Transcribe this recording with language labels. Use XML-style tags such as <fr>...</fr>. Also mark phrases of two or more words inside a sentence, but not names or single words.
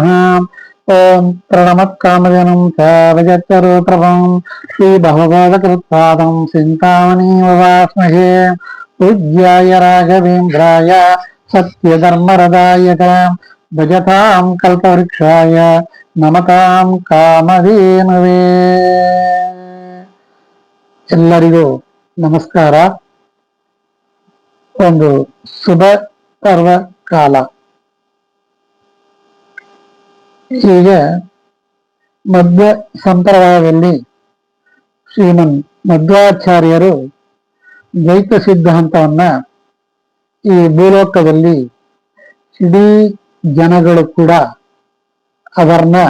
<sa>ओम प्रणमत्कामजनं च विजयरूपं श्रीभगवत्कृत्पादं चिन्तामणिमुपास्महे। पूज्याय राघवेन्द्राय सत्यधर्मरदाय भजतां कल्पवृक्षाय नमतां कामधेनवे।</sa> <kn>ಎಲ್ಲರಿಗೂ ನಮಸ್ಕಾರ. ಒಂದು ಶುಭ ಪರ್ವ ಕಾಲ. ಈಗ ಮಧ್ವ ಸಂಪ್ರದಾಯದಲ್ಲಿ ಶ್ರೀಮನ್ ಮಧ್ವಾಚಾರ್ಯರು ದ್ವೈತ ಸಿದ್ಧಾಂತವನ್ನ ಈ ಭೂಲೋಕದಲ್ಲಿ ಇಡೀ ಜನಗಳು ಕೂಡ ಅದನ್ನ</kn>